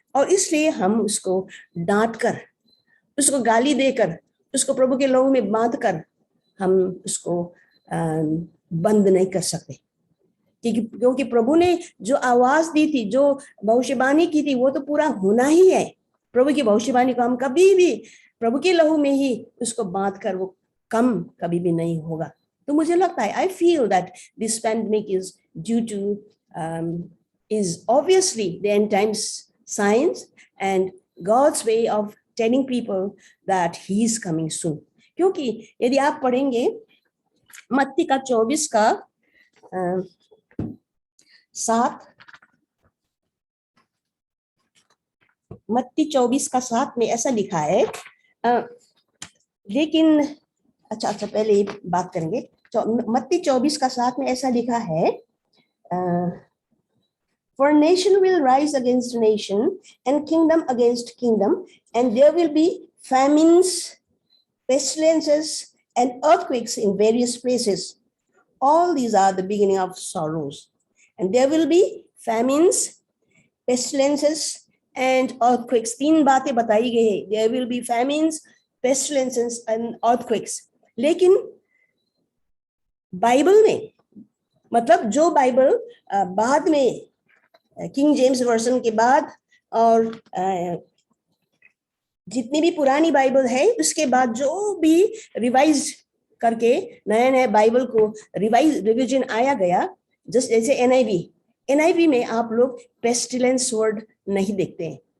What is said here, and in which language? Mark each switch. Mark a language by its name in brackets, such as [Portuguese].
[Hindi] और इसलिए हम उसको डांट कर, उसको गाली देकर, उसको प्रभु के लहू में बांध कर हम उसको बंद नहीं कर सकते, क्योंकि प्रभु ने जो आवाज दी थी, जो भविष्यवाणी की थी, वो तो पूरा होना ही है। प्रभु की भविष्यवाणी को हम कभी भी प्रभु के लहू में ही उसको बांध कर वो कम कभी भी नहीं होगा। तो मुझे लगता है, [English] I feel that this pandemic is due to is obviously the end times signs and God's way of telling people that he is coming soon. [Hindi] क्योंकि यदि आप पढ़ेंगे मत्ती का 24 का 7, मत्ती 24 का 7 में ऐसा लिखा है, लेकिन अच्छा पहले बात करेंगे। मत्ती 24 का 7 में ऐसा लिखा है, [English] For nation will rise against nation and kingdom against kingdom, and there will be famines, pestilences, and earthquakes in various places. All these are the beginning of sorrows. And there will be famines, pestilences, and earthquakes. [Hindi] 3 बातें बताई गई है। [English] There will be famines, pestilences, and earthquakes. [Hindi] लेकिन Bible में, मतलब जो Bible बाद में किंग जेम्स वर्जन के बाद और जितनी भी पुरानी बाइबल है उसके बाद जो भी रिवाइज करके नया बाइबल को रिविजन आया गया, जैसे एनआईवी में आप लोग पेस्टिलेंस वर्ड नहीं देखते हैं।